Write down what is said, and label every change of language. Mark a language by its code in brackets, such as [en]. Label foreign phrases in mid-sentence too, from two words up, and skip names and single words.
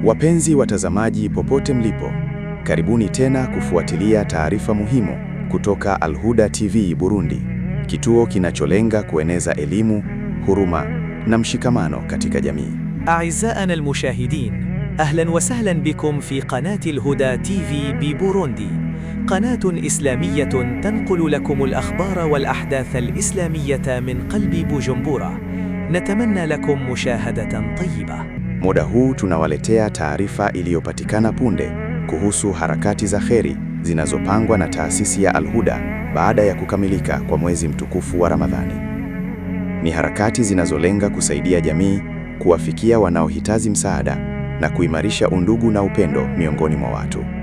[sw] Wapenzi watazamaji popote mlipo, karibuni tena kufuatilia taarifa muhimu kutoka Al-Huda TV Burundi, kituo kinacholenga kueneza elimu, huruma na mshikamano katika jamii. [ar] أعزائنا المشاهدين، أهلا وسهلا بكم في قناة الهدى تيفي ببوروندي، قناة إسلامية تنقل لكم الأخبار والأحداث الإسلامية من قلب بوجمبورا. نتمنى لكم مشاهدة طيبة. [sw] Muda huu tunawaletea taarifa iliyopatikana punde kuhusu harakati za kheri zinazopangwa na taasisi ya Al-Huda baada ya kukamilika kwa mwezi mtukufu wa Ramadhani. Ni harakati zinazolenga kusaidia jamii, kuwafikia wanaohitaji msaada na kuimarisha undugu na upendo miongoni mwa watu.